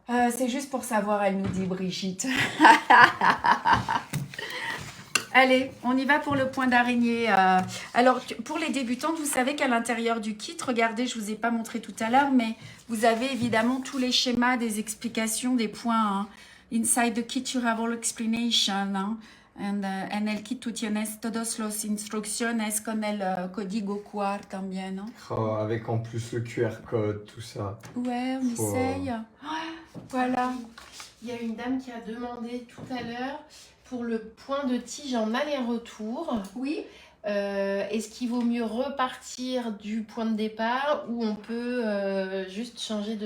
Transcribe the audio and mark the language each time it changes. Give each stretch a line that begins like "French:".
French: C'est juste pour savoir, elle nous dit, Brigitte. Allez, on y va pour le point d'araignée. Alors, pour les débutantes, vous savez qu'à l'intérieur du kit, regardez, je ne vous ai pas montré tout à l'heure, mais vous avez évidemment tous les schémas, des explications, des points. Hein.
English: Inside the kit, you have all explanation.
French: Hein.
Spanish: En el kit tú tienes todos los instrucciones con el código QR también.
French: Hein. Oh, avec en plus le QR code, tout ça. Ouais, on essaye. Voilà. Il y a une dame qui a demandé tout à l'heure pour le point de tige en aller-retour. Oui. Est-ce qu'il vaut mieux repartir du point de départ ou on peut juste changer de